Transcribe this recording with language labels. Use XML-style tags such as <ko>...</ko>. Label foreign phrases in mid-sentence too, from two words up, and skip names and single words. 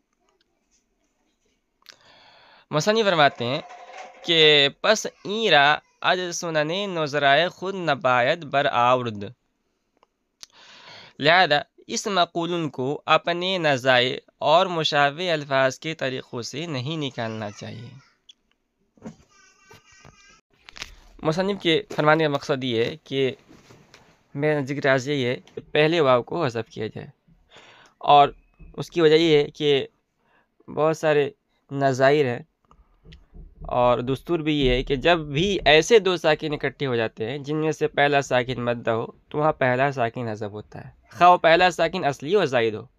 <ur>مصنف فرماتے ہیں کہ</ur> <fa>پس این را از سنن نظرائے خود نباید بر آورد،</fa> <ur>لہذا اس مقولن کو اپنے نظائر اور مشابہ الفاظ کے طریقوں سے نہیں نکالنا چاہیے۔ مصنف کے فرمانے کا مقصد یہ ہے کہ میرا ذکر آج یہی ہے کہ پہلے واو کو حذف کیا جائے، اور اس کی وجہ یہ ہے کہ بہت سارے نظائر ہیں اور دستور بھی یہ ہے کہ جب بھی ایسے دو ساکن اکٹھے ہو جاتے ہیں جن میں سے پہلا ساکن مدہ ہو تو وہاں پہلا ساکن حذف ہوتا ہے، خواہ وہ پہلا ساکن اصلی اور زائد ہو۔</ur>